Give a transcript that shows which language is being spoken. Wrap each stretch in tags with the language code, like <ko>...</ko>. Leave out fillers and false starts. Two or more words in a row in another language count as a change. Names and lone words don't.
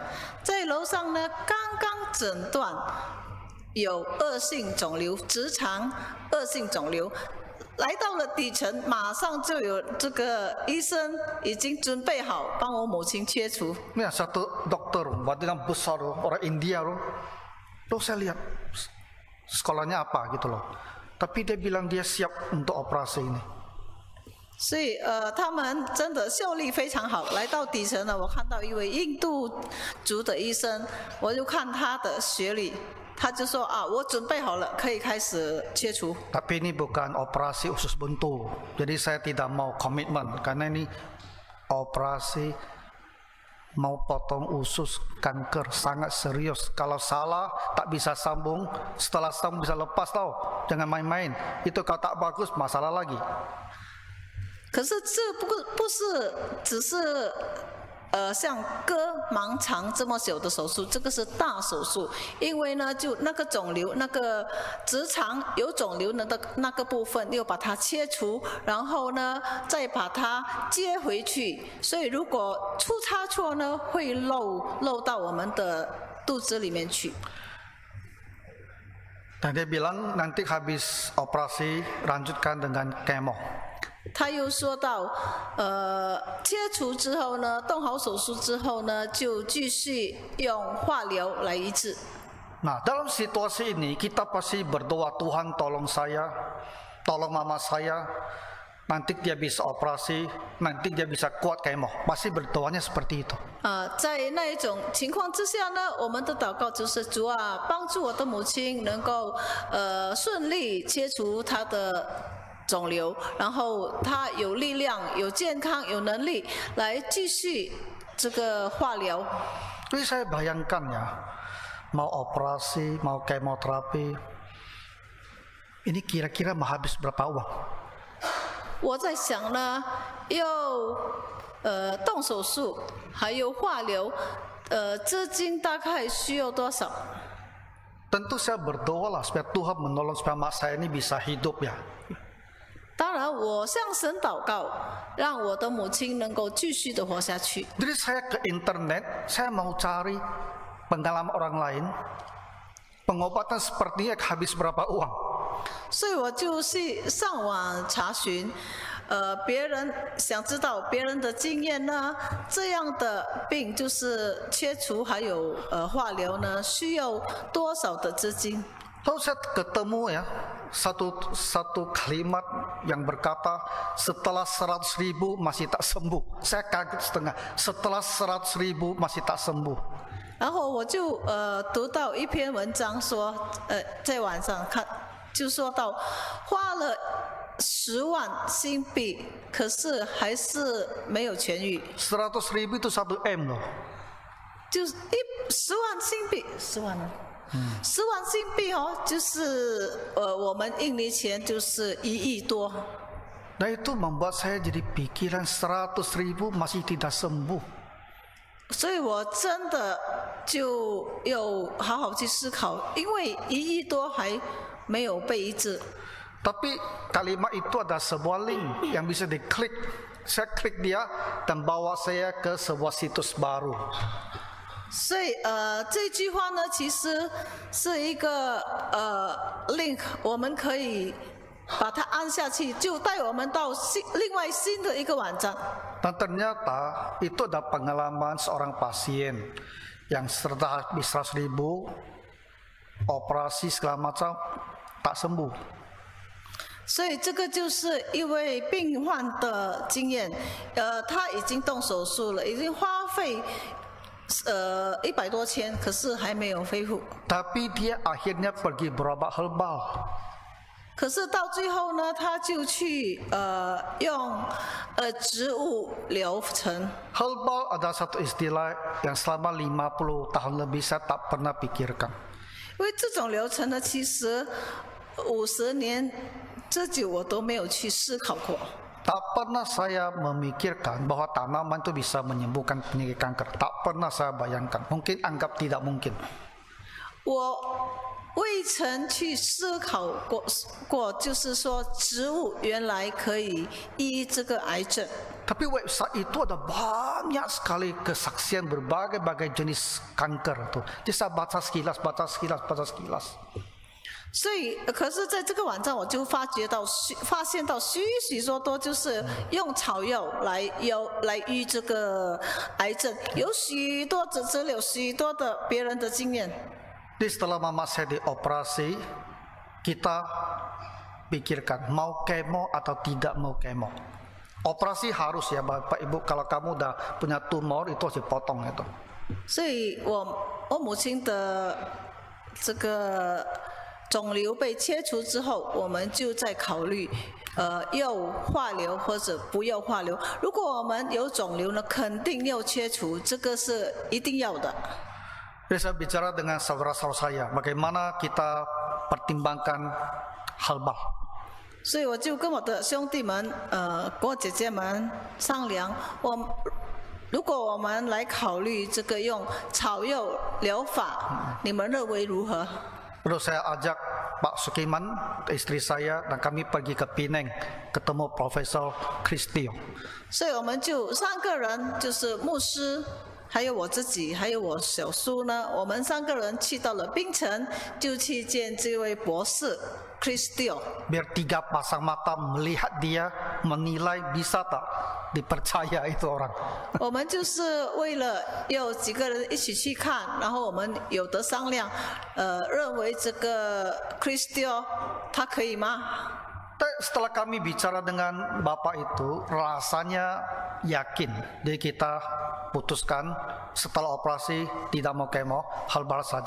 <zh>在楼上呢，刚刚诊断有恶性肿瘤，直肠恶性肿瘤。来到了底层，马上就有这个医生已经准备好帮我母亲切除。</zh> <id>Ini satu dokter, berarti yang besar, orang India loh. Loh saya lihat sekolahnya apa gitu loh. Tapi dia bilang dia siap untuk operasi ini.</id> <zh>所以他们真的效力非常好。来到底层呢，我看到一位印度族的医生，我就看他的学历。他就说啊，我准备好了，可以开始切除。</zh> <id>Tapi ini bukan operasi usus buntu. Jadi saya tidak mau komitmen karena ini operasi mau potong usus kanker sangat serius. Kalau salah tak bisa sambung, setelah sambung bisa lepas tau. Jangan main-main. Itu kalau tak bagus masalah lagi.</id> <zh>可是这不是只是像割盲肠这么小的手术，这个是大手术，因为呢，就那个肿瘤，那个直肠有肿瘤的那个部分，又把它切除，然后呢，再把它接回去。所以如果出差错呢，会漏到我们的肚子里面去。</zh> <id>Dan dia bilang nanti habis operasi lanjutkan dengan kemo.</id> <zh>他又说到，切除之后呢，动好手术之后呢，就继续用化疗来医治。</zh> <id>Nah, dalam situasi ini kita pasti berdoa, Tuhan tolong saya, tolong mama saya, nanti dia bisa operasi, nanti dia bisa kuat kemo. Pasti berdoanya seperti itu.</id> <zh>在那一种情况之下呢，我们的祷告就是主啊，帮助我的母亲能够顺利切除她的 肿瘤，然后他有力量、有健康、有能力来继续这个化疗。</zh> <id>Jadi saya bayangkan ya, mau operasi, mau kemoterapi, ini kira-kira mau habis berapa uang?</id> <zh>我在想呢，要动手术，还有化疗，资金大概需要多少？</zh> <id>Tentu saya berdoa lah supaya Tuhan menolong supaya mak saya ini bisa hidup ya.</id> <zh>当然，我向神祷告，让我的母亲能够继续的活下去。</zh> <id>Jadi saya ke internet, saya mau cari pengalaman orang lain, pengobatan sepertinya habis berapa uang.</id> <zh>所以我就去上网查询，别人想知道别人的经验呢，这样的病就是切除还有化疗呢，需要多少的资金？</zh> <id>Lalu saya ketemu ya satu kalimat yang berkata setelah 100.000 masih tak sembuh. Saya kaget setengah. Setelah 100.000 masih tak sembuh.</id> <zh>然后我就读到一篇文章说，在网上看，就说到花了10万新币，可是还是没有痊愈。</zh> <id>100.000 itu 1 M loh.</id> <zh>就是10万新币，10万呢？10万新币哦，就是我们印尼钱就是1亿多。</zh> <id>Nah itu membuat saya jadi pikiran 100.000 masih tidak sembuh.</id> <zh>所以我真的就要好好去思考，因为1亿多还没有被医治。</zh> <id>Tapi kalimat itu ada sebuah link yang bisa diklik. Saya klik dia dan bawa saya ke sebuah situs baru.</id> <zh>所以这句话呢，其实是一个link，我们可以把它按下去，就带我们到另外新的一个网站。</zh> <id>Dan ternyata itu ada pengalaman seorang pasien yang setelah habis 100.000 operasi segala macam tak sembuh.</id> <zh>所以这个就是一位病患的经验，他已经动手术了，已经花费100多千，可是还没有恢复。</zh> <id>Tapi dia akhirnya pergi berobat herbal.</id> <zh>可是到最后呢，他就去用植物疗程。</zh> <id>Herbal ada satu istilah yang selama 50 tahun lebih saya tak pernah pikirkan.</id> <zh>因为这种疗程呢，其实50年之久我都没有去思考过。</zh> <id>Tak pernah saya memikirkan bahwa tanaman itu bisa menyembuhkan penyakit kanker. Tak pernah saya bayangkan. Mungkin anggap tidak mungkin.</id> <zh>未曾去思考过，就是说植物原来可以医这个癌症。</zh> <id>Tapi website itu ada banyak sekali kesaksian berbagai-bagai jenis kanker tuh. Jadi saya baca sekilas.</id> <zh>所以，可是在这个网站，我就发现到许多多，就是用草药来医这个癌症，有许多有许多的别人的经验。</zh> <id>Jadi setelah mama saya dioperasi, kita pikirkan mau kemo atau tidak mau kemo. Operasi harus ya Bapak Ibu, kalau kamu udah punya tumor itu harus dipotong itu.</id> <zh>所以我母亲的这个肿瘤被切除之后，我们就在考虑，要化疗或者不要化疗。如果我们有肿瘤呢，肯定要切除，这个是一定要的。</zh> <id>Jadi saya bicara dengan saudara-saudara saya, bagaimana kita pertimbangkan halal.</id> <zh>所以我就跟我的兄弟们，跟我姐姐们商量，如果我们来考虑这个用草药疗法，你们认为如何？</zh> <id>Lalu saya ajak Pak Sukiman, istri saya, dan kami pergi ke Penang, ketemu Profesor Christio.</id> <zh>所以我们就3个人，就是牧师，还有我自己，还有我小叔呢，我们3个人去到了槟城，就去见这位博士 Christio。</zh> <id>Biar 3 pasang mata melihat dia, menilai bisa tak dipercaya itu orang.</id> <zh>我们就是为了要几个人一起去看，然后我们有的商量，认为这个 Christio 他可以吗？</zh> <id>Setelah kami bicara dengan Bapak itu, rasanya yakin. Jadi kita putuskan setelah operasi tidak mau kemo, halal saja.</id>